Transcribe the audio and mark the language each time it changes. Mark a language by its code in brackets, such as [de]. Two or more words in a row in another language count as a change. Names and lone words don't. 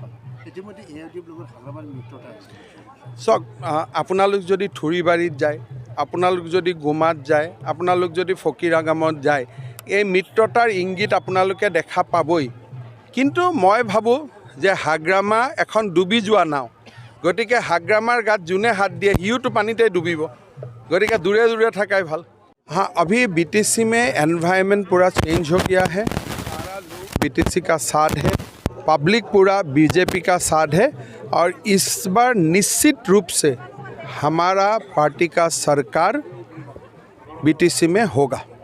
[as] চাওক, আপোনালোক যদি থুৰিবাৰীত যায়, আপোনালোক যদি গোমাত যায়, আপোনালোক যদি ফকীৰাগামত যায়, এই মিত্ৰতাৰ ইংগিত আপোনালোকে দেখা পাবই। কিন্তু মই ভাবোঁ যে হাগ্ৰামা এখন ডুবি যোৱা নাও, গতিকে হাগ্ৰামাৰ গাত যোনে হাত দিয়ে সিওতো পানীতে ডুবিব। গতি দূৰে দূৰে থকাই ভাল। [hi] हाँ, अभी BTC में एनवायरनमेंट पूरा चेंज हो गया है। सारा लोग BTC का साथ है, पब्लिक पूरा BJP का साथ है, और इस बार निश्चित रूप से हमारा पार्टी का सरकार BTC में होगा।